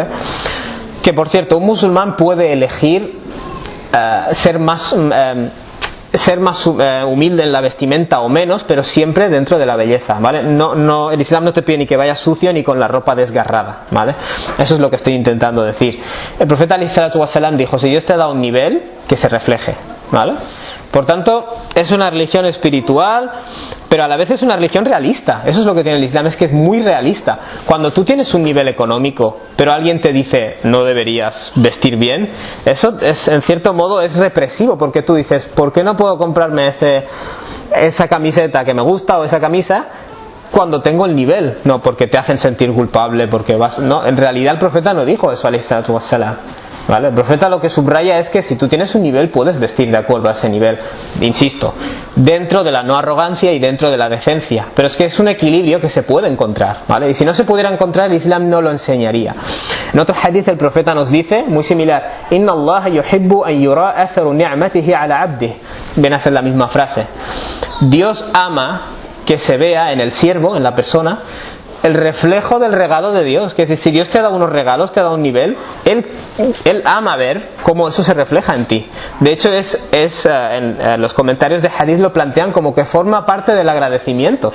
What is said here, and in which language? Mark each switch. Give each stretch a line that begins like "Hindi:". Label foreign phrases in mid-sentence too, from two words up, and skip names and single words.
Spanish: Que por cierto, un musulmán puede elegir ser más humilde en la vestimenta o menos, pero siempre dentro de la belleza, ¿vale? No, el Islam no te pide ni que vayas sucio ni con la ropa desgarrada, ¿vale? Eso es lo que estoy intentando decir. El profeta
Arabic: عليه الصلاة والسلام
Spanish: dijo: si Dios te da un nivel, que se refleje, ¿vale? Por tanto, es una religión espiritual, pero a la vez es una religión realista. Eso es lo que tiene el Islam, es que es muy realista. Cuando tú tienes un nivel económico, pero alguien te dice: no deberías vestir bien, eso es, en cierto modo, es represivo, porque tú dices: ¿por qué no puedo comprarme esa camiseta que me gusta o esa camisa cuando tengo el nivel? No, porque te hacen sentir culpable, porque vas... No, en realidad el profeta no dijo eso,
Arabic: عليه الصلاة والسلام,
Spanish: ¿vale? El profeta lo que subraya es que si tú tienes un nivel, puedes vestir de acuerdo a ese nivel, insisto, dentro de la no arrogancia y dentro de la decencia, pero es que es un equilibrio que se puede encontrar, ¿vale? Y si no se pudiera encontrar, el Islam no lo enseñaría. En otro hadith el profeta nos dice, muy similar:
Arabic: إن الله يحب أن يرى أثر نعمته على عبده.
Spanish: Viene a ser la misma frase. Dios ama que se vea en el siervo, en la persona, el reflejo del regalo de Dios. Que es decir, si Dios te ha dado unos regalos, te ha dado un nivel, Él ama ver cómo eso se refleja en ti. De hecho, en los comentarios de hadith lo plantean como que forma parte del agradecimiento.